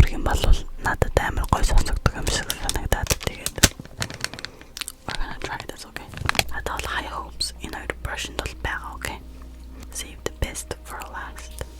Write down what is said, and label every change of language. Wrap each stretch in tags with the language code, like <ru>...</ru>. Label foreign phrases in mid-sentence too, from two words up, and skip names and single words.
<mn>бол надад амар гой сонсогддог юм шиг санагдаад тэгээд</mn> <en>we're gonna try this, okay?</en> <mn>Надад</mn> <en>high hopes in our brushing</en> <mn>бол байгаа,</mn> <en>okay? Save the best for last.</en>